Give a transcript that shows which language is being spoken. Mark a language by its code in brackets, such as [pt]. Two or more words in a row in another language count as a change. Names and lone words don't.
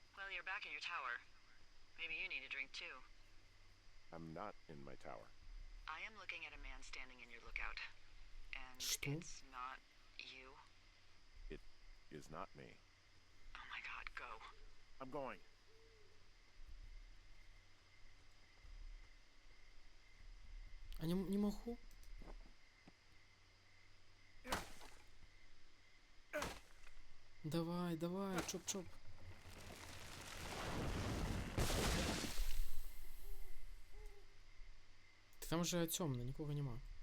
[en] Well, you're back in your tower. Maybe you need a drink too. I'm not in my tower. I am looking at a man standing in your lookout. And [ru] Что? [en] it's not you. It is not me. Oh my god, go. I'm going. [ru] А не могу? Давай, давай, чоп-чоп. [uk] Там же темно, нікого нема.